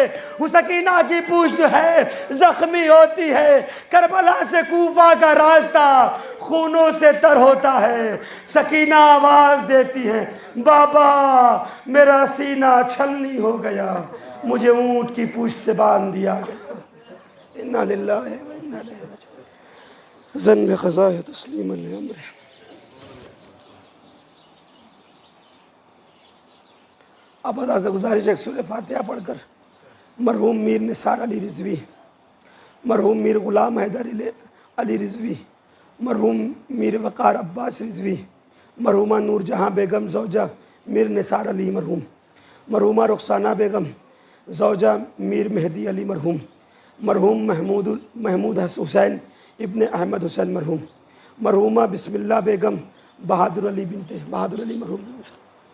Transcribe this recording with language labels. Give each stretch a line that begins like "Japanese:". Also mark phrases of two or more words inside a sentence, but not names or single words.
Urdu: وہ سکینہ کی پونچھ جو ہے زخمی ہوتی ہے. کربلا سے کوفہ کا راستہ خونوں سے تر ہوتا ہے. سکینہ آواز دیتی ہے، بابا میرا سینہ چھلنی ہو گیا، مجھے اونٹ کی پونچھ سے باندھ دیا گیا.
Arabic: إنا لله وإنا إليه راجعون. زن بقضائه تسليما لأمره.
Urdu: اب ادا سے گزارش ہے، سورہ فاتحہ پڑھ کر مرحوم میر نثار علی رضوی، مرحوم میر غلام حیدر علی رضوی، مرحوم میر وقار عباس رضوی، مرحومہ نور جہاں بیگم زوجہ میر نثار علی مرحوم، مرحومہ رخسانہ بیگم زوجہ میر مہدی علی مرحوم، مرحوم محمود حسین ابن احمد حسین مرحوم، مرحومہ بسم اللہ بیگم بہادر علی بنت بہادر علی مرحوم.